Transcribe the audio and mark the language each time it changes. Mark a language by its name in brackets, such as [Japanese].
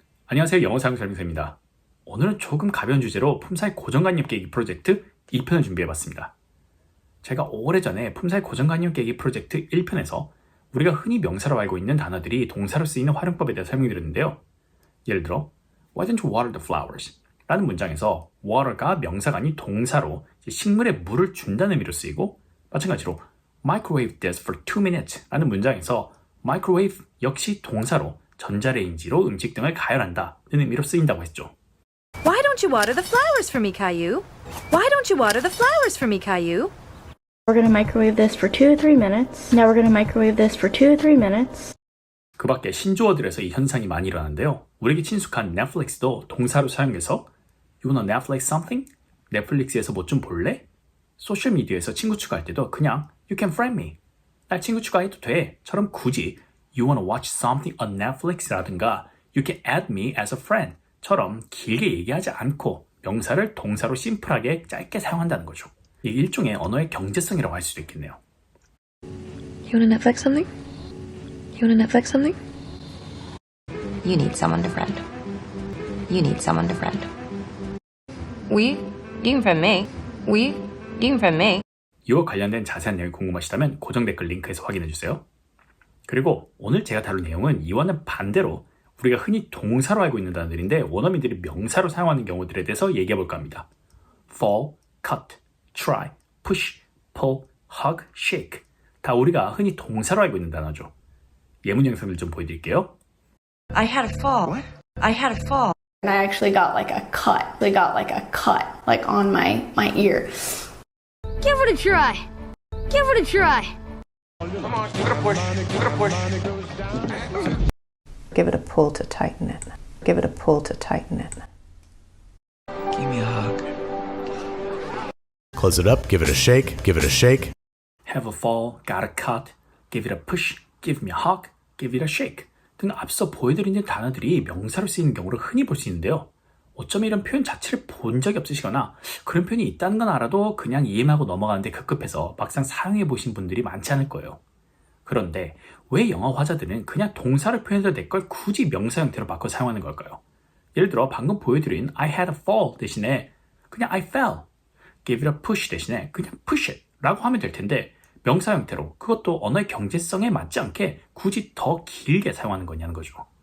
[Korean] 안녕하세요. 영어 사용 설명서입니다. 오늘은 조금 가벼운 주제로 품사의 고정관념 깨기 프로젝트 2편을 준비해봤습니다. 제가 오래전에 품사의 고정관념 깨기 프로젝트 1편에서 우리가 흔히 명사로 알고 있는 단어들이 동사로 쓰이는 활용법에 대해 설명드렸는데요. 예를 들어 [English] Why don't you water the flowers? [Korean] 라는 문장에서 water가 명사가 아닌 동사로 식물에 물을 준다는 의미로 쓰이고, 마찬가지로 [English] microwave this for 2 minutes [Korean] 라는 문장에서 microwave 역시 동사로 전자레인지로 음식 등을 가열한다는 의미로 쓰인다고 했죠. [English] Why don't you water the flowers for me, Caillou? Why don't you water the flowers for me, Caillou? We're going to microwave this for 2 or 3 minutes. Now we're going to microwave this for 2 or 3 minutes. [Korean] 그 밖에 신조어들에서 이 현상이 많이 일어나는데요. 우리에게 친숙한 넷플릭스도 동사로 사용해서 [English] You wanna Netflix something? [Korean] 넷플릭스에서 뭐 좀 볼래? 소셜미디어에서 친구 추가할 때도 그냥 [English] You can friend me. [Korean] 날 친구 추가해도 돼. 처럼 굳이 [English] You wanna watch something on Netflix [Korean] 라든가 [English] You can add me as a friend [Korean] 처럼 길게 얘기하지 않고 명사를 동사로 심플하게 짧게 사용한다는 거죠. 이게 일종의 언어의 경제성이라고 할 수도 있겠네요. [English] You wanna Netflix something? You wanna Netflix something? You need someone to friend. You need someone to friend. We? You can friend me. We? You can friend me. [Korean] 이와 관련된 자세한 내용이 궁금하시다면 고정 댓글 링크에서 확인해주세요. 그리고 오늘 제가 다룰 내용은 이와는 반대로 우리가 흔히 동사로 알고 있는 단어들인데 원어민들이 명사로 사용하는 경우들에 대해서 얘기해볼까 합니다. fall, cut, try, push, pull, hug, shake 다 우리가 흔히 동사로 알고 있는 단어죠. 예문 영상을 좀 보여드릴게요. [English] I had a fall. What? I had a fall. And I actually got like a cut. They got like a cut, like on my ear. Give it a try. Give it a try. Come on, give it a push. Give it a push. Give it a pull to tighten it. Give it a pull to tighten it. Give me a hug. Close it up, give it a shake, give it a shake. have a fall, got a cut, give it a push, give me a hug, give it a shake [Korean] 등 앞서 보여드린 단어들이 명사로 쓰이는 경우를 흔히 볼 수 있는데요. 어쩌면 이런 표현 자체를 본 적이 없으시거나 그런 표현이 있다는 건 알아도 그냥 이해하고 넘어가는데 급급해서 막상 사용해 보신 분들이 많지 않을 거예요. 그런데 왜 영어 화자들은 그냥 동사를 표현해도 될 걸 굳이 명사 형태로 바꿔 사용하는 걸까요? 예를 들어 방금 보여드린 [English] I had a fall [Korean] 대신에 그냥 [English] I fell, give it a push [Korean] 대신에 그냥 [English] push it [Korean] 라고 하면 될 텐데 명사 형태로 그것도 언어의 경제성에 맞지 않게 굳이 더 길게 사용하는 거냐는 거죠.